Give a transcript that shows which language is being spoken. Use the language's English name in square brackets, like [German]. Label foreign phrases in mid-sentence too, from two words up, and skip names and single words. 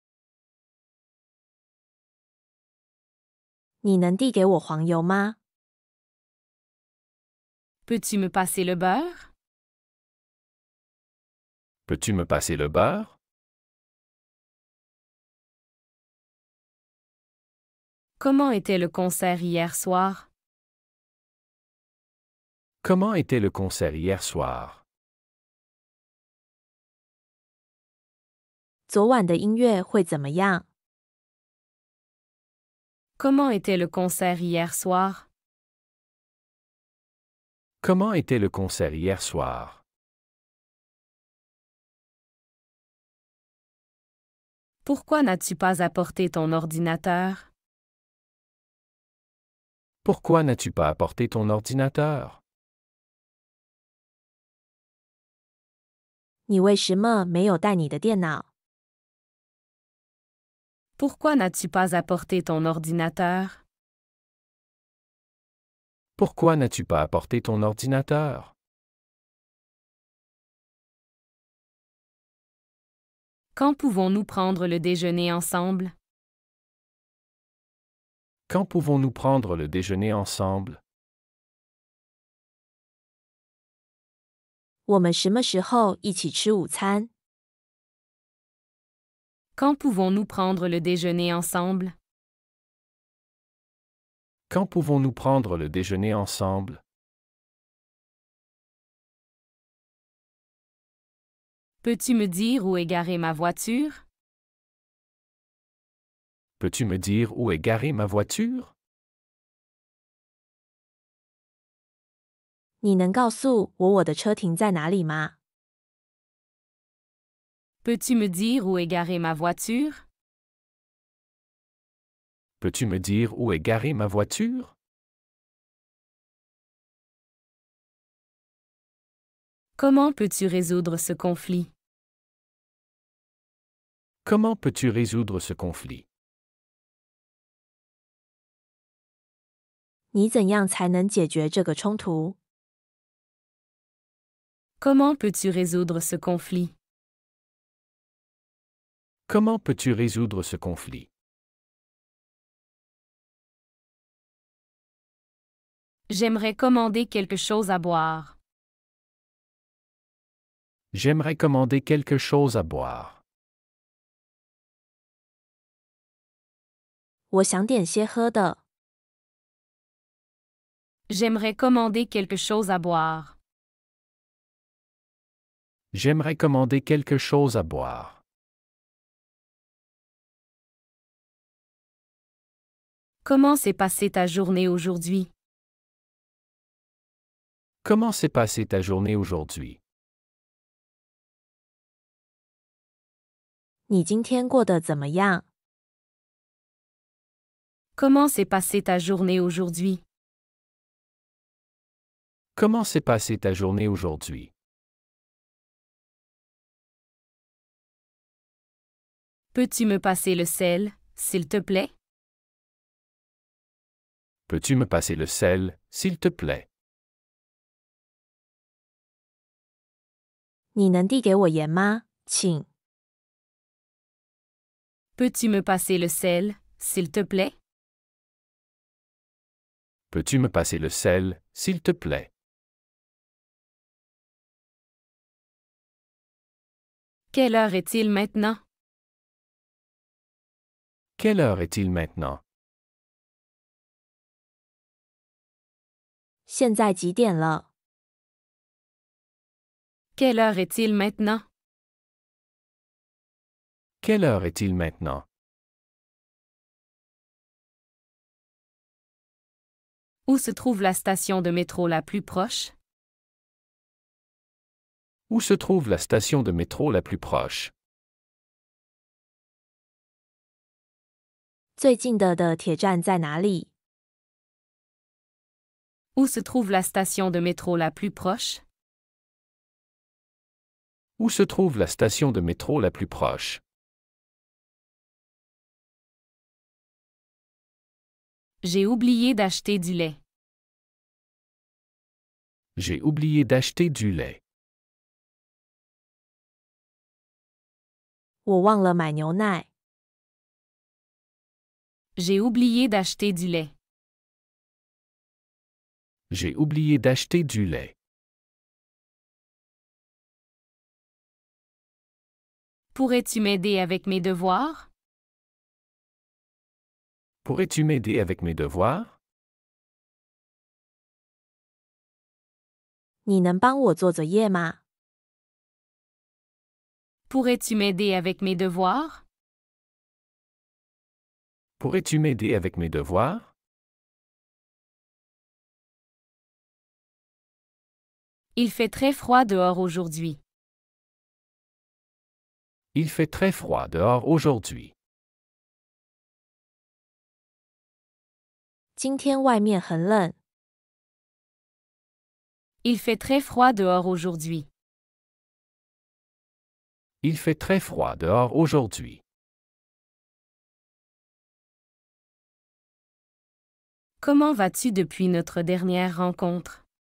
[Chinese] 你能递给我黄油吗？ [French] Peux-tu me passer le beurre? Peux-tu me passer le beurre? Comment était le concert hier soir? Comment était le concert hier soir? [Chinese] 昨晚的音乐会怎么样？ [French] Comment était le concert hier soir? Comment était le concert hier soir? Pourquoi n'as-tu pas apporté ton ordinateur? Pourquoi n'as-tu pas apporté ton ordinateur? [Chinese] 你为什么没有带你的电脑？ [French] Pourquoi n'as-tu pas apporté ton ordinateur? Pourquoi n'as-tu pas apporté ton ordinateur? Quand pouvons-nous prendre le déjeuner ensemble? Quand pouvons-nous prendre le déjeuner ensemble? [Chinese] 我们什么时候一起吃午餐？ [French] Quand pouvons-nous prendre le déjeuner ensemble? Quand pouvons-nous prendre le déjeuner ensemble? Peux-tu me dire où est garée ma voiture? Peux-tu me dire où est garée ma voiture? [Chinese] 你能告诉我的车停在哪里吗？ [French] Peux-tu me dire où est garée ma voiture? Peux-tu me dire où est garée ma voiture? Comment peux-tu résoudre ce conflit? Comment peux-tu résoudre ce conflit? [Chinese] 你怎样才能解决这个冲突？ [French] Comment peux-tu résoudre ce conflit? Comment peux-tu résoudre ce conflit? J'aimerais commander quelque chose à boire. J'aimerais commander quelque chose à boire. [Chinese] 我想点些喝的。 [French] J'aimerais commander quelque chose à boire. J'aimerais commander quelque chose à boire. Comment s'est passée ta journée aujourd'hui? Comment s'est passée ta journée aujourd'hui? [Chinese] 你今天过得怎么样？ [French] Comment s'est passée ta journée aujourd'hui? Comment s'est passée ta journée aujourd'hui? Peux-tu me passer le sel, s'il te plaît? Peux-tu me passer le sel, s'il te plaît? [Chinese] 你能递给我盐吗？请。 [French] Peux-tu me passer le sel, s'il te plaît? Peux-tu me passer le sel, s'il te plaît? Quelle heure est-il maintenant? Quelle heure est-il maintenant? [Chinese] 现在几点了？ [French] Quelle heure est-il maintenant? Quelle heure est-il maintenant? Où se trouve la station de métro la plus proche? Où se trouve la station de métro la plus proche? [Chinese] 最近的铁站在哪里？ [French] Où se trouve la station de métro la plus proche? Où se trouve la station de métro la plus proche? J'ai oublié d'acheter du lait. J'ai oublié d'acheter du lait. [Chinese] 我忘了买牛奶。 [French] J'ai oublié d'acheter du lait. J'ai oublié d'acheter du lait. Pourrais-tu m'aider avec mes devoirs? Pourrais-tu m'aider avec mes devoirs? [Chinese] 你能帮我做作业吗？ [French] Pourrais-tu m'aider avec mes devoirs? Pourrais-tu m'aider avec mes devoirs? Il fait très froid dehors aujourd'hui. Il fait très froid dehors aujourd'hui. [Chinese] 今天外面很冷。 [French] Il fait très froid dehors aujourd'hui. Il fait très froid dehors aujourd'hui. Comment vas-tu depuis notre dernière rencontre?